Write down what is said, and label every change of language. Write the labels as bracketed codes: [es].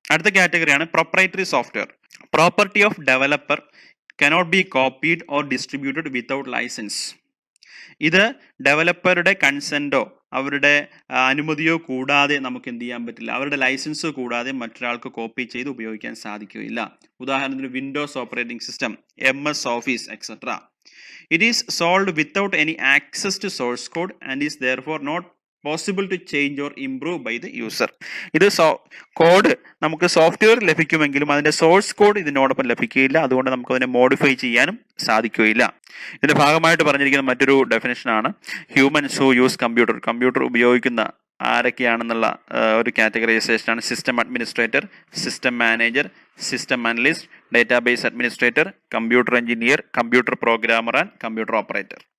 [ml] അടുത്ത കാറ്റഗറിയാണ് [en] Proprietary software. Property of developer cannot be copied or distributed without licence. [ml] ഇത് ഡെവലപ്പറുടെ കൺസെന്റോ അവരുടെ അനുമതിയോ കൂടാതെ നമുക്ക് എന്ത് ചെയ്യാൻ പറ്റില്ല, അവരുടെ ലൈസൻസ് കൂടാതെ മറ്റൊരാൾക്ക് കോപ്പി ചെയ്ത് ഉപയോഗിക്കാൻ സാധിക്കുകയില്ല. ഉദാഹരണത്തിന് Windows operating system, MS office etcetera. [en] It is solved without any access to source code and is therefore not possible to change or improve by the user. [ml] ഇത് കോഡ് നമുക്ക് സോഫ്റ്റ്വെയർ ലഭിക്കുമെങ്കിലും അതിന്റെ source code ഇതിനോടൊപ്പം ലഭിക്കുകയില്ല. അതുകൊണ്ട് നമുക്ക് അതിനെ modify ചെയ്യാനും സാധിക്കുകയില്ല. ഇതിന്റെ ഭാഗമായിട്ട് പറഞ്ഞിരിക്കുന്ന മറ്റൊരു ഡെഫിനിഷനാണ് [en] Humans who use computer. [ml] Computer ഉപയോഗിക്കുന്ന ആരൊക്കെയാണെന്നുള്ള ഒരു കാറ്റഗറൈസേഷനാണ് system administrator, system manager, system analyst, database administrator, computer engineer, computer programmer and computer operator.